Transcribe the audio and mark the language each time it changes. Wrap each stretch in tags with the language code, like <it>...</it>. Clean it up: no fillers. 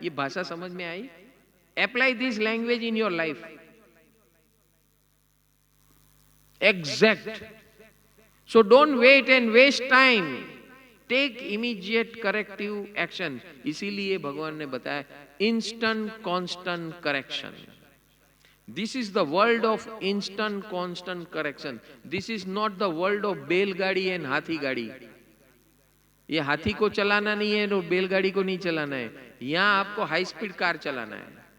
<hi>ये भाषा समझ में आई?</hi> <en>Apply this language in your life. Exact. So don't wait and waste time, take immediate corrective action.</en> <hi>इसीलिए भगवान ने बताया</hi> <en>Instant constant correction. This is the world of instant constant correction. This is not the world of बैलगाड़ी and हाथी गाड़ी।</en> <hi>ये हाथी को चलाना नहीं है और बैलगाड़ी को नहीं चलाना है। यहां आपको हाई स्पीड कार चलाना है।</hi>